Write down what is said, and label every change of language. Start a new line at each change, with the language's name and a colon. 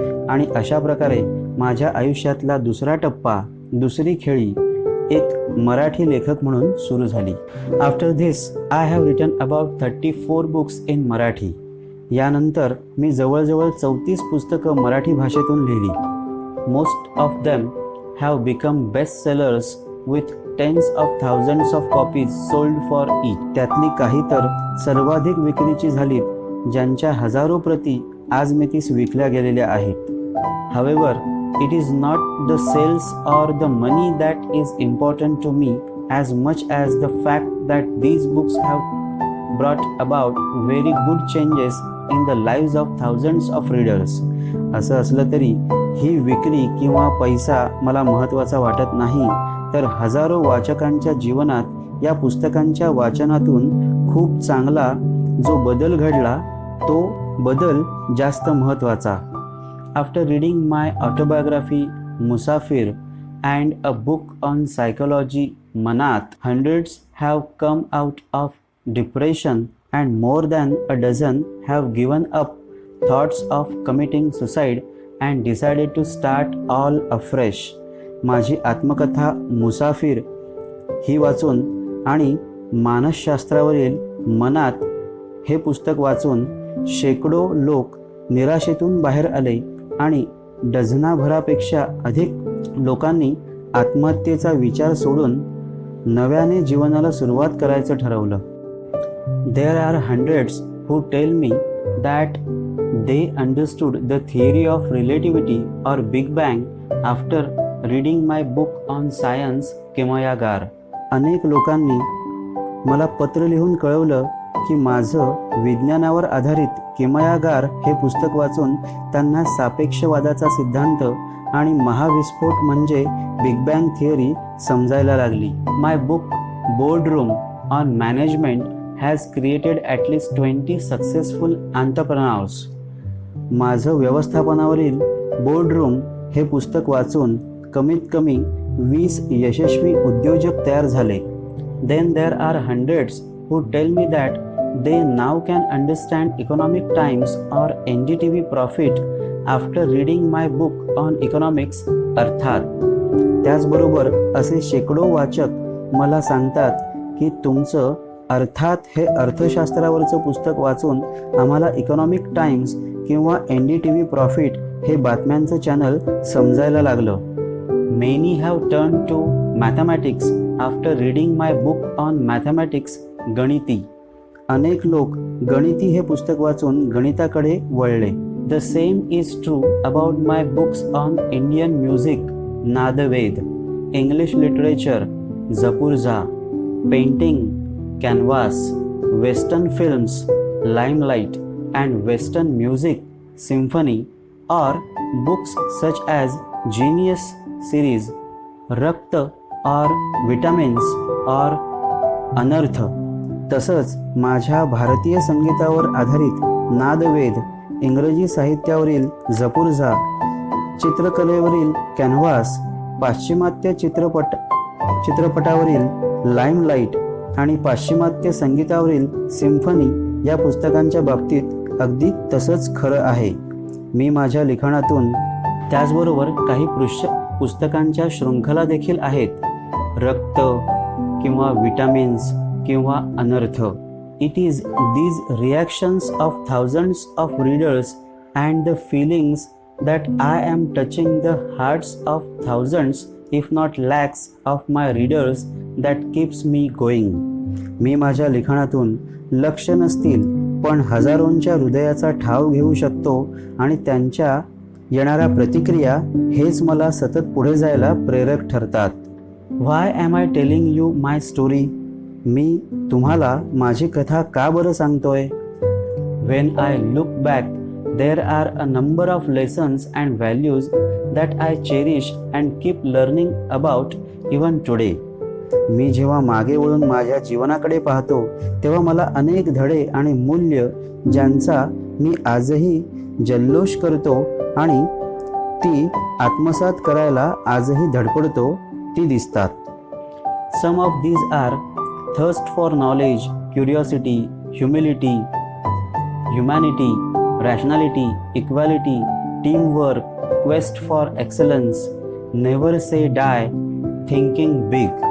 Marathi: आणि अशा प्रकारे माझ्या आयुष्यातला दुसरा टप्पा, दुसरी खेळी एक मराठी लेखक म्हणून सुरू झाली.
English: After this I have written about 34 books in Marathi.
Marathi: यानंतर मी जवळजवळ 34 पुस्तकं मराठी भाषेतून लिहिली.
English: Most of them have become best sellers with tens of thousands of copies sold for each.
Marathi: त्यातली काही तर सर्वाधिक विक्रीची झालीत, ज्यांच्या हजारो प्रती आजमितीस विकल्या गेलेल्या आहेत.
English: However, it is not the sales or the money that is important to me as much as the fact that these books have brought about very good changes in the lives of thousands of readers.
Marathi: असं असलं तरी ही विक्री किंवा पैसा मला महत्त्वाचा वाटत नाही, तर हजारो वाचकांच्या जीवनात या पुस्तकांच्या वाचनातून खूप चांगला जो बदल घडला तो बदल जास्त महत्त्वाचा.
English: After reading my autobiography Musafir and a book on psychology Manaat, hundreds have come out of depression and more than a dozen have given up thoughts of committing suicide and decided to start all afresh.
Marathi: माझी आत्मकथा मुसाफिर ही वाचून आणि मानसशास्त्रावरील मनात हे पुस्तक वाचून शेकडो लोक निराशेतून बाहेर आले आणि डझनाभरापेक्षा अधिक लोकांनी आत्महत्येचा विचार सोडून नव्याने जीवनाला सुरुवात करायचं ठरवलं.
English: There are hundreds who tell me that they understood the theory of relativity or Big Bang after reading my book on science Kimayagar.
Marathi: अनेक लोकांनी मला पत्र लिहून कळवलं की माझं विज्ञानावर आधारित किमयागार हे पुस्तक वाचून त्यांना सापेक्षवादाचा सिद्धांत आणि महाविस्फोट म्हणजे बिग बँग थिअरी समजायला लागली.
English: My book boardroom on management has created at least 20 successful entrepreneurs.
Marathi: माझं व्यवस्थापनावरील बोर्डरूम हे पुस्तक वाचून कमीत कमी 20 यशस्वी उद्योजक तयार झाले.
English: Then there are hundreds who tell me that they now can understand Economic Times or NDTV Profit after reading my book on economics Arthat.
Marathi: त्याचबरोबर असे शेकडो वाचक मला सांगतात की तुमचं अर्थात हे अर्थशास्त्रावरचं पुस्तक वाचून आम्हाला इकॉनॉमिक टाइम्स किंवा NDTV प्रॉफिट हे बातम्यांचं चॅनल समजायला लागलं.
English: Many have turned to mathematics after reading my book on mathematics, Ganiti.
Marathi: अनेक लोक गणिती हे पुस्तक वाचून गणिताकडे वळले.
English: The same is true about my books on Indian music, Nadved, English literature, Japoorja, painting, canvas, Western films, limelight, and Western music, symphony, or books such as Genius series, Rakta or vitamins or Anarth.
Marathi: तसंच माझ्या भारतीय संगीतावर आधारित नादवेद, इंग्रजी साहित्यावरील जपूरजा, चित्रकलेवरील कॅनव्हास, पाश्चिमात्य चित्रपटावरील limelight आणि पाश्चिमात्य संगीतावरील सिम्फनी या पुस्तकांच्या बाबतीत अगदी तसंच खरं आहे. मी माझ्या लिखाणातून त्याचबरोबर काही पुस्तकांच्या शृंखला देखील आहेत. रक्त किंवा विटामिन्स किंवा अनर्थ.
English: It is these reactions of thousands of readers and the feelings that I am touching the hearts of thousands, if not lakhs, of my readers that keeps me going.
Marathi: मी माझ्या लिखाणातून लक्ष नसतील पण हजारोंच्या हृदयाचा ठाव घेऊ शकतो आणि त्यांच्या येणाऱ्या प्रतिक्रिया हेच मला सतत पुढे जायला प्रेरक ठरतात.
English: Why am I telling you my story?
Marathi: मी तुम्हाला माझी कथा का बरं सांगतोय?
English: When I look back, there are a number of lessons and values that I cherish and keep learning about even today.
Marathi: मी जेव्हा मागे वळून माझ्या जीवनाकडे पाहतो तेव्हा मला अनेक धडे आणि मूल्य ज्यांचा मी आजही जल्लोष करतो आणि ती आत्मसात करायला आजही धडपडतो ती दिसतात.
English: Some of these are thirst for knowledge, curiosity, humility, humanity, rationality, equality, teamwork, quest for excellence, never say die, thinking big.